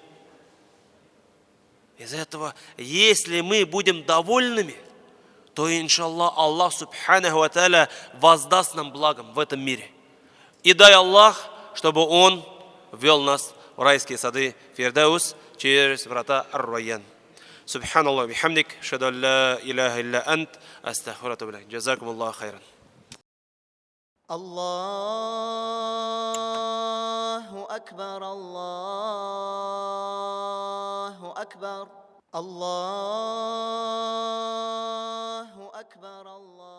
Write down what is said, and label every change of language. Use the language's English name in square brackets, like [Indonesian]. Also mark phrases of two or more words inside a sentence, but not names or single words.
[Russian] Из-за этого, если мы будем довольными, то, [Arabic] إن شاء الله الله سبحانه وتعالى [Russian] воздаст нам благом в этом мире. И дай Аллах, чтобы Он ввел нас в райские сады Фирдаус через врата Ар-Райян. [Arabic] سبحان الله بحمدك أشهد أن لا إله إلا أنت أستغفرك وأتوب إليك جزاكم الله خيرا. الله أكبر الله أكبر الله أكبر